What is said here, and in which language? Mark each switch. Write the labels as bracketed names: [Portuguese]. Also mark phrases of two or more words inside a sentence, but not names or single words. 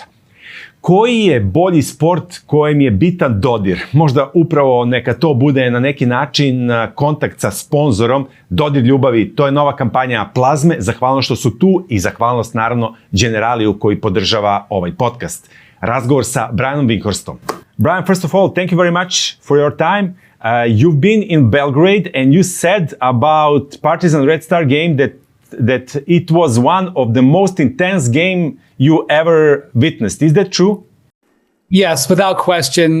[Serbian] Koji je bolji sport kojem je bitan dodir? Možda upravo neka to bude na neki način kontakt sa sponzorom, dodir ljubavi. To je nova kampanja Plazme, zahvalnost što su tu i zahvalnost naravno Generaliju koji podržava ovaj podcast. Razgovor sa Brianom Windhorstom. [English] Brian, first of all, thank you very much for your time. You've been in Belgrade and you said about Partizan Red Star game that it was one of the most intense game you ever witnessed. Is that true? Yes, without question.